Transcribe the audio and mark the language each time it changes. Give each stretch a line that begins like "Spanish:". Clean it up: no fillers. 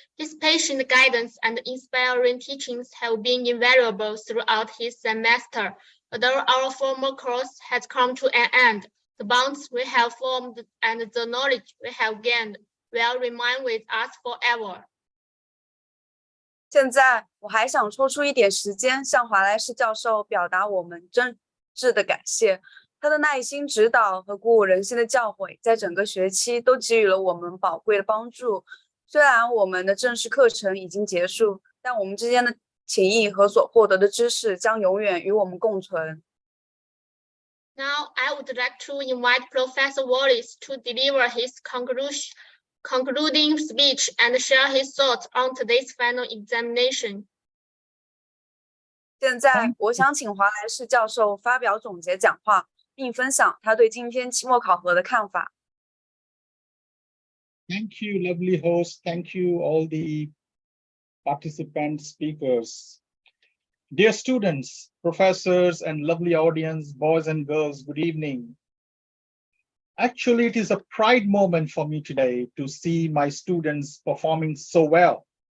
English: His patient guidance and inspiring teachings have been invaluable throughout his semester. Although our formal course has come to an end, the bonds we have formed and the knowledge we have gained will remain with us forever.
Chinese: 现在我还想抽出一点时间，向华莱士教授表达我们真挚的感谢。他的耐心指导和鼓舞人心的教诲，在整个学期都给予了我们宝贵的帮助。虽然我们的正式课程已经结束，但我们之间的情谊和所获得的知识将永远与我们共存。
English: Now, I would like to invite Professor Wallace to deliver his concluding speech and share his thoughts on today's final examination.
Chinese: 现在，我想请华莱士教授发表总结讲话，并分享他对今天期末考核的看法。
English: Thank you, lovely host. Thank you, all the participant speakers. Dear students, professors, and lovely audience, boys and girls, good evening. Actually, it is a pride moment for me today to see my students performing so well.